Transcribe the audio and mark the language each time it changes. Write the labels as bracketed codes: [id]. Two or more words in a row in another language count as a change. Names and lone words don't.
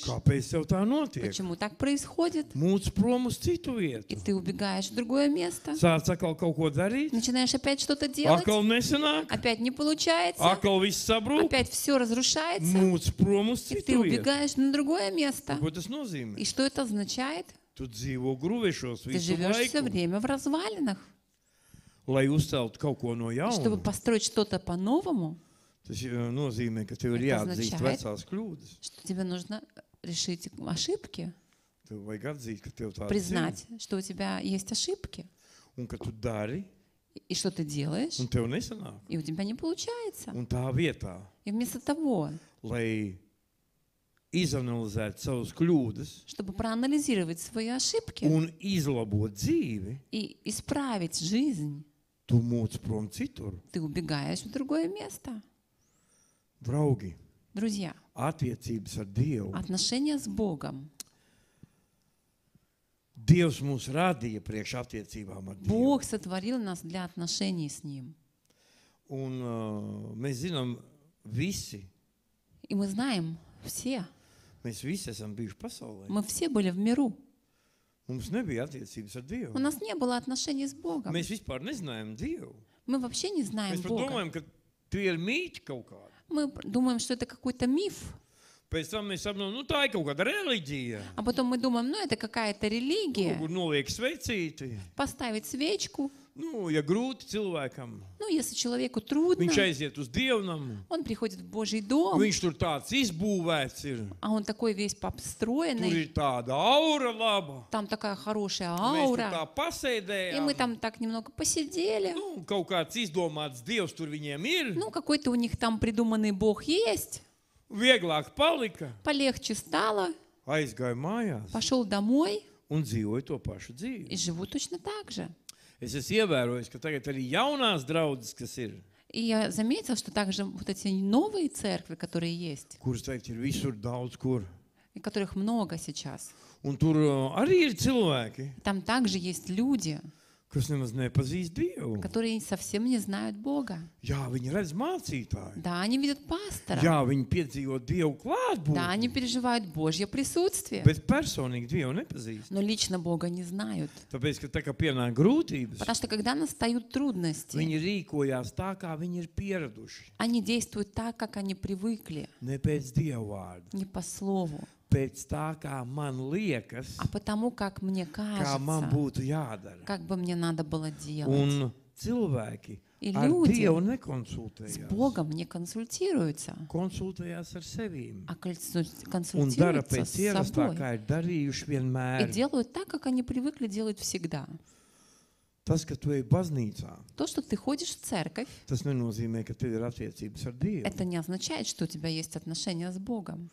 [lv] kāpēc tev tā notiek. [ru] почему так происходит. [lv] Mūc prom uz citu [ru] И [lv] vietu. [ru] ты убегаешь в другое место. [lv] Sāc atkal kaut ko darīt, [ru] Начинаешь опять что-то делать. [lv] atkal nesanāk, [ru] Опять не получается. [lv] atkal viss sabrūk. [ru] Опять все разрушается. [lv] Mūc prom uz [ru] И ты [lv] citu vietu. [ru] убегаешь на другое место. [lv] Ko tas nozīmē? [ru] И что это означает? [lv] Tu dzīvo gruvešos [ru] Ты [lv] visu [ru] живешь все [lv] laiku, [ru] время в развалинах. [lv] lai uzceltu kaut ko no [ru] И чтобы [lv] jauna. [ru] построить что-то по-новому, [lv] Tas nozīmē, ka tev ir [ru] Это [lv] jāatzīst [ru] означает- [lv] vecās kļūdas. [ru] что тебе нужно решить ошибки, [lv] Tev vajag atzīt, ka tev tādas ir. [ru] признать, что у тебя есть ошибки, [lv] Un ka tu dari, [ru] и что ты делаешь, [lv] un tev nesanāk. [ru] и у тебя не получается. [lv] Un tā vietā, [ru] И вместо того, [lv] lai izanalizētu savas kļūdas [ru] чтобы проанализировать свои ошибки [lv] un izlabot dzīvi, [ru] и исправить жизнь, [lv] tu mūc prom citur. [ru] ты убегаешь в другое место. [lv] Draugi, [ru] Друзья, [lv] attiecības ar Dievu. [ru] отношения с Богом. [lv] Dievs mūs radīja priekš attiecībām ar Dievu. [ru] Бог сотворил нас для отношений с Ним. [lv] Un mēs zinām visi, [ru] И мы знаем все, [lv] mēs visi esam bijuši pasaulē. [ru] мы все были в миру. [lv] Mums nebija attiecības ar [ru] У [lv] Dievu. [ru] нас не было отношений с Богом. [lv] Mēs vispār nezinājām Dievu. [ru] Мы вообще не знаем [lv] Mēs pat [ru] Бога. [lv] domājam, ka tie ir mīti kaut kādi. [ru] Мы думаем, что это какой-то миф. [lv] Pēc tam mēs saprotam, nu tā ir kaut kāda reliģija. [ru] А потом мы думаем, ну это какая-то религия. [lv] Kur noliek sveicīti. [ru] Поставить свечку. [lv] Nu, ja grūti cilvēkam, [ru] Ну, если человеку трудно, [lv] viņš aiziet uz dievnamu. [ru] он приходит в Божий дом, [lv] Viņš tur tāds izbūvēts ir. [ru] а он такой весь [lv] Tur [ru] построенный. [lv] ir tāda aura laba. [ru] Там такая хорошая [lv] Mēs tur tā [ru] аура. И мы [lv] pasēdējām. [ru] там так немного посидели. [lv] Nu, kaut kāds izdomāts dievs tur viņiem ir. [ru] Ну, какой-то у них там придуманный Бог есть. [lv] Vieglāk palika. [ru] Полегче стало. [lv] Aizgāja mājās [ru] Пошел домой [lv] un dzīvoja to pašu dzīvi. [ru] и живу точно так же. [lv] Es esmu ievērojis, ka tagad arī jaunās draudzes, kas ir, [ru] И я заметила, что также вот эти новые церкви, которые есть, [lv] kuras teikt ir visur daudz kur. [ru] и которых много сейчас, [lv] Un tur arī ir cilvēki, [ru] там также есть люди, [lv] kas nemaz nepazīst Dievu. [ru] которые совсем не знают Бога. [lv] Jā, viņi redz mācītāju. [ru] Да, они видят пастора. [lv] Jā, viņi piedzīvo Dievu [ru] Да, они [lv] klātbūtni. [ru] переживают Божье присутствие. [lv] Bet personīgi Dievu nepazīst. [ru] Но лично Бога не знают. [lv] Tāpēc, ka tā kā pienāk grūtības, [ru] Потому что когда настают трудности, [lv] viņi rīkojās tā, kā viņi ir pieraduši. [ru] они действуют так, как они привыкли, [lv] Ne pēc Dievu vārda, [ru] не по слову, [lv] pēc tā, kā man liekas, [ru] а потому, как мне [lv] kā man [ru] кажется, [lv] būtu jādara. [ru] как бы мне надо было делать. [lv] Un cilvēki [ru] И [lv] ar [ru] люди [lv] Dievu [ru] С [lv] nekonsultējās. [ru] Богом не консультируются, [lv] Konsultējās ar sevīm. [ru] а [lv] Un dara [ru] консультируются [lv] pēc [ru] с [lv] ierastā, [ru] собой. [lv] kā ir darījuši [ru] И [lv] vienmēr. [ru] делают так, как они привыкли делать всегда. [lv] Tas, ka tu ej baznīcā, [ru] То, что ты ходишь в церковь, [lv] tas nenozīmē, ka tev ir attiecības ar Dievu. [ru] это не означает, что у тебя есть отношения с Богом.